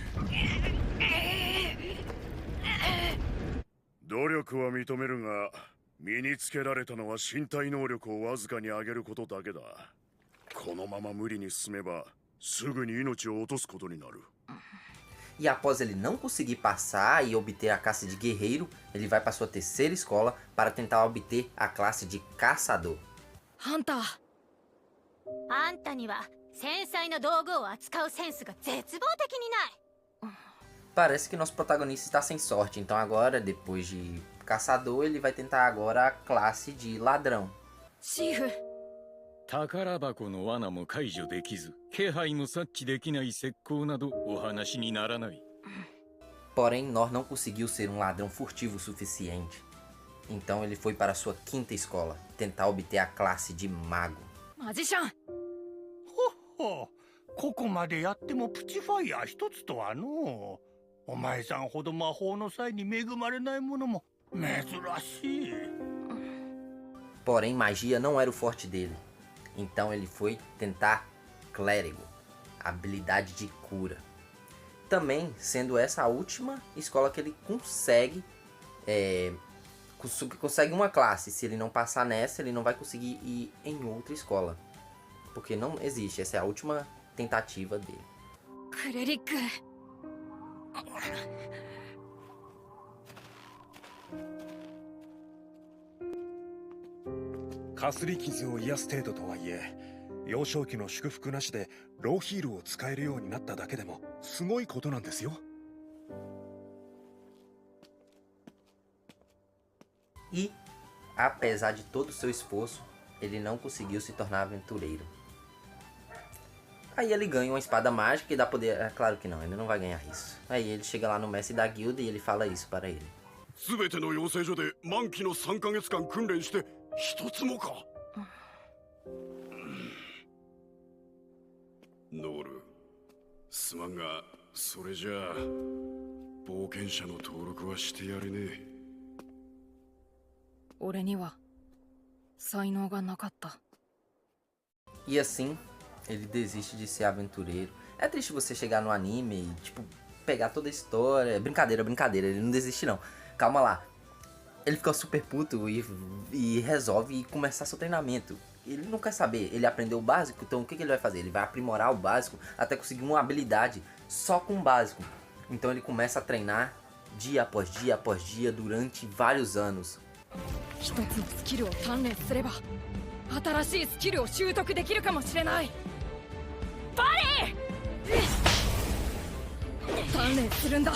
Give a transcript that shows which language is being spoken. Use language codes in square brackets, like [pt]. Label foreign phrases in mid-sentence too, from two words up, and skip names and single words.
[ja] 努力は認めるが身につけられたのは身体能力をわずかに上げることだけだ。このまま無理に進めばすぐに命を落とすことになる。 [pt] E após ele não conseguir passar e obter a classe de guerreiro, ele vai para sua terceira escola para tentar obter a classe de caçador. [ja] ハンター、あんたには繊細な道具を扱うセンスが絶望的にない。 [pt] Parece que nosso protagonista está sem sorte, então agora, depois de caçador, ele vai tentar agora a classe de ladrão. [ja] チーフ、宝箱の罠も解除できず、気配も察知できない石膏などお話にならない。 [pt] Porém, Nor não conseguiu ser um ladrão furtivo o suficiente. Então ele foi para sua quinta escola, tentar obter a classe de mago. [ja] マジシャン。ほう、ここまでやってもプチファイヤー一つとはのう。お前さんほど魔法の際に恵まれないものも珍しい。 [pt] Porém, magia não era o forte dele. Então ele foi tentar clérigo, habilidade de cura. Também, sendo essa a última escola que ele consegue consegue uma classe. Se ele não passar nessa, ele não vai conseguir ir em outra escola. Porque não existe, essa é a última tentativa dele. [ja] クレリック。かすり傷を癒す程度とはいえ、幼少期の祝福なしでローヒールを使えるようになっただけでもすごいことなんですよ。 [pt] E, apesar de todo o seu esforço, ele não conseguiu se tornar aventureiro. Aí ele ganha uma espada mágica e dá poder... É claro que não, ele não vai ganhar isso. Aí ele chega lá no mestre da guilda e ele fala isso para ele. [ja] 全ての養成所で満期の3ヶ月間訓練して一つもか。ノール、すまんがそれじゃあ冒険者の登録はしてやれねえ。俺には才能がなかった。 [pt] E assim, ele desiste de ser aventureiro. É triste você chegar no anime e, tipo, pegar toda a história. Brincadeira, brincadeira, ele não desiste não. Calma lá. Ele fica super puto e resolve começar seu treinamento. Ele não quer saber, ele aprendeu o básico, então o que ele vai fazer? Ele vai aprimorar o básico até conseguir uma habilidade só com o básico. Então ele começa a treinar dia após dia durante vários anos. [ja] 一つのスキルを鍛錬すれば新しいスキルを習得できるかもしれない。バリー！鍛錬するんだ。